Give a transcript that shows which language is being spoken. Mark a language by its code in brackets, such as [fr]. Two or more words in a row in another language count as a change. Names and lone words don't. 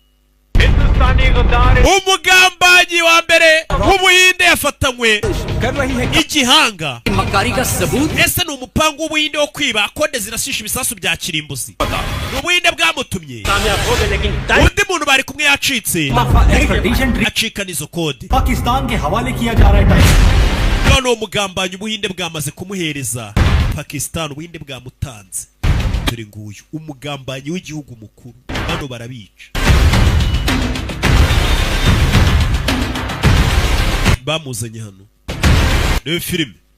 [rw] umugambanyi wa mbere w'Ubuhinde yafatanywe igihanga. Ese ni umupango w'Ubuhinde wo kwiba kode zirashisha ibisasu bya kirimbuzi. Ubuhinde bwamutumye undi muntu bari kumwe yacitse acika nizo kode [hi] पाकिस्तान के हवाले किया जा रहा है. [rw] none umugambanyi Ubuhinde bwamaze kumuhereza Pakistan. Ubuhinde bwamutanze. Dore nguyu umugambanyi w'igihugu mukuru. Bano barabica. Bamuzanye hano. Ni filime.